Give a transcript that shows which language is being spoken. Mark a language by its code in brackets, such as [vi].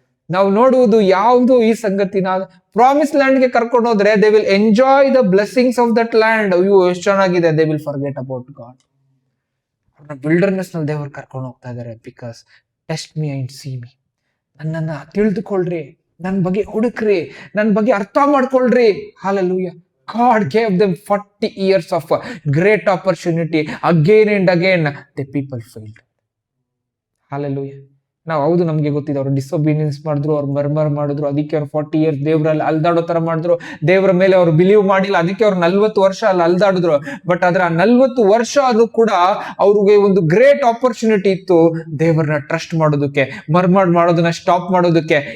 [kn] ನಾವು ನೋಡುವುದು ಯಾವುದು ಈ ಸಂಗತಿನ, ಪ್ರಾಮಿಸ್ ಲ್ಯಾಂಡ್ ಗೆ ಕರ್ಕೊಂಡು ಹೋದ್ರೆ [en] They will enjoy the blessings of that land. [kn] ಅಯ್ಯೋ ಎಷ್ಟು ಚೆನ್ನಾಗಿದೆ. [en] They will forget about God. [kn] Wilderness ನಲ್ಲಿ ದೇವರು ಕರ್ಕೊಂಡು ಹೋಗ್ತಾ ಇದಾರೆ. [en] Because test me and see me. [kn] ನನ್ನನ್ನ ತಿಳಿದುಕೊಳ್ರಿ, ನನ್ನ ಬಗ್ಗೆ ಹುಡುಕ್ರಿ, ನನ್ನ ಬಗ್ಗೆ ಅರ್ಥ ಮಾಡ್ಕೊಳ್ರಿ. [en] Hallelujah. God gave them 40 years of great opportunity. Again and again the people failed. Hallelujah. [kn] ನಾವು ಹೌದು, ನಮ್ಗೆ ಗೊತ್ತಿದೆ ಅವ್ರು ಡಿಸೊಬೀನಿಯನ್ಸ್ ಮಾಡಿದ್ರು, ಅವ್ರು ಮರ್ಮರ್ ಮಾಡಿದ್ರು, ಅದಕ್ಕೆ ಅವ್ರು 40 years ದೇವ್ರಲ್ಲಿ ಅಲ್ದಾಡೋ ತರ ಮಾಡಿದ್ರು. ದೇವರ ಮೇಲೆ ಅವ್ರು ಬಿಲೀವ್ ಮಾಡಿಲ್ಲ, ಅದಕ್ಕೆ ಅವ್ರು 40 ವರ್ಷ ಅಲ್ಲಿ ಅಲ್ದಾಡಿದ್ರು. ಬಟ್ ಆದ್ರೆ ಆ 40 ವರ್ಷ ಅದು ಕೂಡ ಅವ್ರಿಗೆ ಒಂದು ಗ್ರೇಟ್ ಆಪರ್ಚುನಿಟಿ ಇತ್ತು ದೇವರನ್ನ ಟ್ರಸ್ಟ್ ಮಾಡೋದಕ್ಕೆ, ಮರ್ಮರ್ ಮಾಡೋದನ್ನ ಸ್ಟಾಪ್ ಮಾಡೋದಕ್ಕೆ.